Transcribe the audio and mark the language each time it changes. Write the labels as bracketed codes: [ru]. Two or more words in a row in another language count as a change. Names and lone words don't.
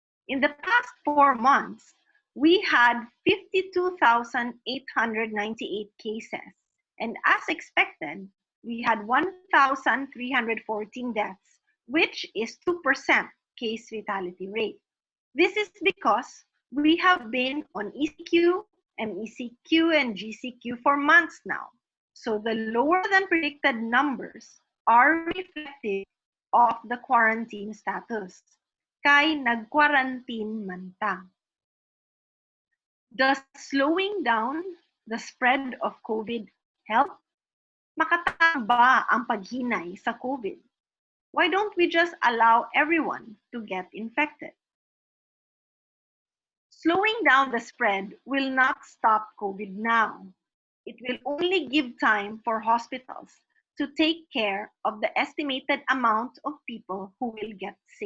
[en] In the past 4 months, we had 52,898 cases, and as expected, we had 1,314 deaths, which is 2% case fatality rate. This is because we have been on ECQ, MECQ, and GCQ for months now. So the lower than predicted numbers are reflective of the quarantine status. [ceb] Kay nag-quarantine man ta. [en] Does slowing down the spread of COVID help? [ceb] Makatama ba ang paghinay sa COVID? [en] Why don't we just allow everyone to get infected? Slowing down the spread will not stop COVID now. It will only give time for hospitals to take care of the estimated amount of people who will get sick.